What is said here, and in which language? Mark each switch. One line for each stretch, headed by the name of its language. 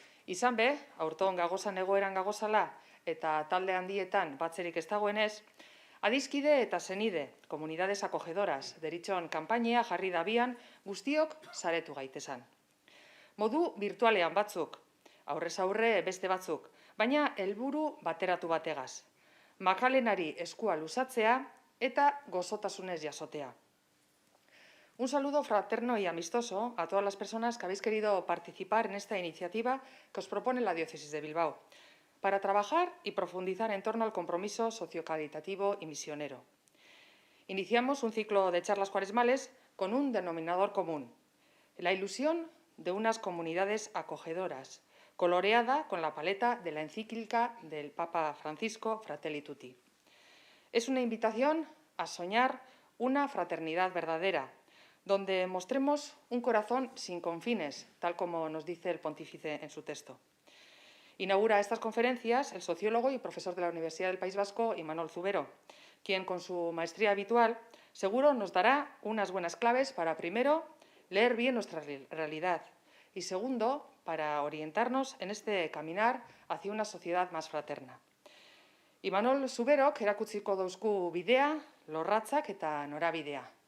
Basque: Izan be, aurton gagozan egoeran gagozala eta talde handietan batzerik ez dagoenez, adizkide eta zenide, komunidades acogedoras, deritxon kanpainia jarri dabian guztiok saretu gaitezan. Modu virtualean batzuk, aurrez aurre beste batzuk, baina helburu bateratu bategaz. Makalenari eskua luzatzea eta gozotasunez jasotea.
Spanish: Un saludo fraterno y amistoso a todas las personas que habéis querido participar en esta iniciativa que os propone la Diócesis de Bilbao, para trabajar y profundizar en torno al compromiso sociocaritativo y misionero. Iniciamos un ciclo de charlas cuaresmales con un denominador común, la ilusión de unas comunidades acogedoras, coloreada con la paleta de la encíclica del Papa Francisco, Fratelli Tutti. Es una invitación a soñar una fraternidad verdadera, donde mostremos un corazón sin confines, tal como nos dice el pontífice en su texto. Inaugura estas conferencias el sociólogo y profesor de la Universidad del País Vasco, Imanol Zubero, quien con su maestría habitual seguro nos dará unas buenas claves para, primero, leer bien nuestra realidad y, segundo, para orientarnos en este caminar hacia una sociedad más fraterna.
Basque: Imanol Zuberok erakutsiko dauzku bidea, lorratzak eta norabidea.